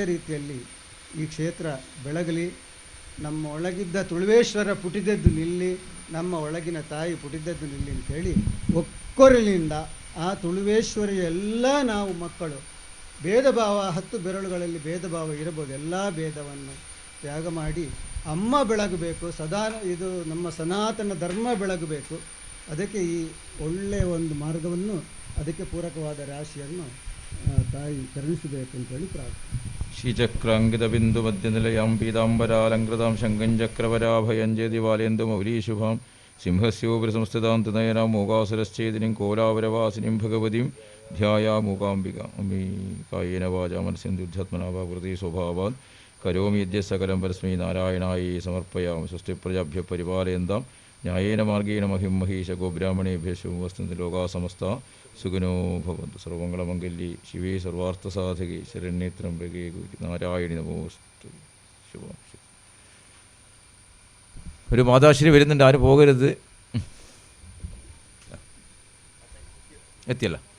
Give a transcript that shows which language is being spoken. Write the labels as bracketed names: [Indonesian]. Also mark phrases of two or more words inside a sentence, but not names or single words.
[Kannada] ರೀತಿಯಲ್ಲಿ ಈ ಕ್ಷೇತ್ರ ಬೆಳಗಲಿ, ನಮ್ಮ ಒಳಗಿದ್ದ ತುಳುವೇಶ್ವರ ಪುಟಿದದ್ದು ನಿಲ್ಲಿ, ನಮ್ಮ ಒಳಗಿನ ತಾಯಿ ಪುಟಿದದ್ದು ನಿಲ್ಲಿ ಅಂತೇಳಿ ಒಕ್ಕೊರಲಿನಿಂದ ಆ ತುಳುವೇಶ್ವರಿಯ ಎಲ್ಲ ನಾವು ಮಕ್ಕಳು ಭೇದ ಭಾವ 10 ಬೆರಳುಗಳಲ್ಲಿ ಭೇದ ಭಾವ ಇರಬಹುದು, ಎಲ್ಲ ಭೇದವನ್ನು ತ್ಯಾಗ ಮಾಡಿ ಅಮ್ಮ ಬೆಳಗಬೇಕು, ಇದು ನಮ್ಮ ಸನಾತನ ಧರ್ಮ ಬೆಳಗಬೇಕು. ಅದಕ್ಕೆ ಈ ಒಳ್ಳೆಯ ಒಂದು ಮಾರ್ಗವನ್ನು, ಅದಕ್ಕೆ ಪೂರಕವಾದ ರಾಶಿಯನ್ನು ತಾಯಿ ಕರುಣಿಸಬೇಕು ಅಂತೇಳಿ ಪ್ರಾರ್ಥನೆ. [Sanskrit] ಶ್ರೀಚಕ್ರಾಂಕಿತ ಬಿಂದು ಮಧ್ಯನಿಲಯಾಂ ಪೀತಾಂಬರಾಲಂಕೃತಾಂ ಶಂಖಂ ಚಕ್ರವರಾಭಯಂ ಜೇದಿವಾಲೇಂದು ಮೌಲೀಶುಭಾಂ ಸಿಂಹಸ್ಯೋಪರಿ ಸಂಸ್ಥಿತಾಂ ತನಯನಾಂ ಮೂಕಾಸುರಶ್ಚೇದಿನಿಂ ಕೋಲಾವರವಾಸಿನಿಂ ಭಗವತಿಂ ಧ್ಯಾಯಾಮೂಕಾಂಬಿಕಾಂ ಅಮ್ಮೀ ಕಾಯೇನ ವಾಚಾ മനസ്സേന്ദ്രിയാത്മനാ വാ കൃതി സ്വഭാവാത് കരോമി യദ്യ സകലം പരസ്മൈ നാരായണായേ സമർപ്പയാമി. സ്വസ്തി പ്രജാഭ്യഃ പരിപാലയന്താം ന്യായേന മാർഗേണ മഹിം മഹീശ ഗോബ്രാഹ്മണേഭ്യഃ ശുഭമസ്തു ലോകാ സമസ്താ സുഖിനോ ഭവന്തു. സർവമംഗളമംഗല്യേ ശിവേ സർവാർത്ഥസാധകേ ശരണ്യേ ത്രംബകേ നാരായണി നമോസ്തു. [Malayalam] ശുഭം. ഒരു മാതാശ്രീ വരുന്നുണ്ട്, ആരും പോകരുത്. എത്തിയല്ല.